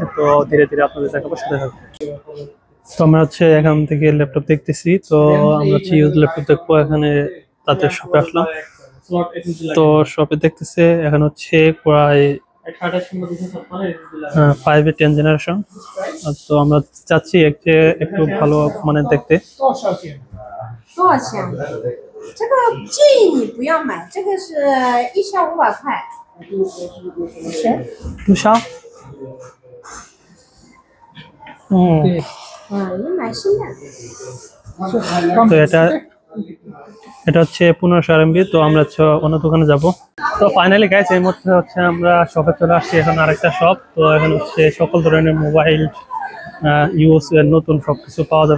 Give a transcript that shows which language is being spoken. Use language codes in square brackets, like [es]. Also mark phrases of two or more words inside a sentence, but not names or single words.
[bn] তো ধীরে ধীরে আপনাদের দেখাবো, সাথে থাকবো। তো আমরা এখান থেকে ল্যাপটপ দেখতেছি। তো আমরা [en] used laptop [bn] দেখবো। এখানে তাদের শপে আসলাম। তো শপে দেখতেছে এখন প্রায় 5-10 জেনারেশন। তো আমরা চাচ্ছি একটু ভালো মানে দেখতে। [zh] 多少钱？这个建议你不要买，这个是1500块。谁？多少？对。你买新的。 [bn] তো এটা 1500 RMB। তো আমরা অন্য দোকানে যাব। তো [en] finally guys, [bn] এই মুহূর্তে আমরা শপে চলে আসছি। এখন আরেকটা শপ। তো এখানে সকল ধরনের [en] mobile used [bn] নতুন সবকিছু পাওয়া যাবে।